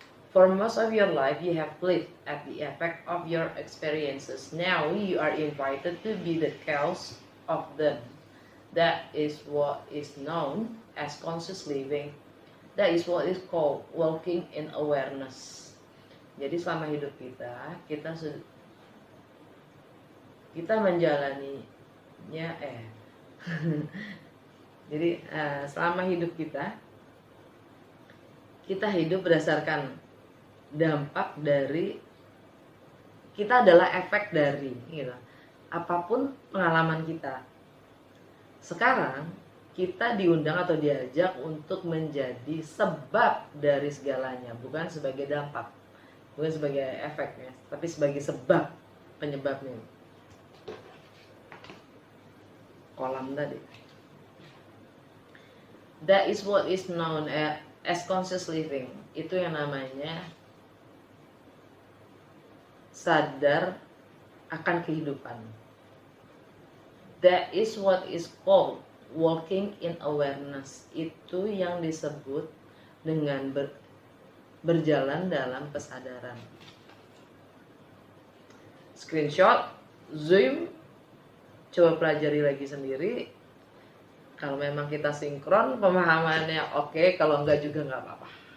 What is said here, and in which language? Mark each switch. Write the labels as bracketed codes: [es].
[en] For most of your life, you have lived at the effect of your experiences. Now you are invited to be the cause of them. That is what is known as conscious living. That is what is called walking in awareness. [id] Jadi selama hidup kita menjalaninya jadi selama hidup kita hidup berdasarkan dampak dari, kita adalah efek dari gitu, apapun pengalaman kita. Sekarang kita diundang atau diajak untuk menjadi sebab dari segalanya, bukan sebagai dampak, bukan sebagai efeknya, tapi sebagai sebab penyebabnya. Kolam tadi. [en] That is what is known as conscious living. [id] Itu yang namanya sadar akan kehidupan. [en] That is what is called walking in awareness. [id] Itu yang disebut dengan berjalan dalam kesadaran. Screenshot, zoom, coba pelajari lagi sendiri. Kalau memang kita sinkron, pemahamannya oke, kalau enggak juga nggak apa-apa.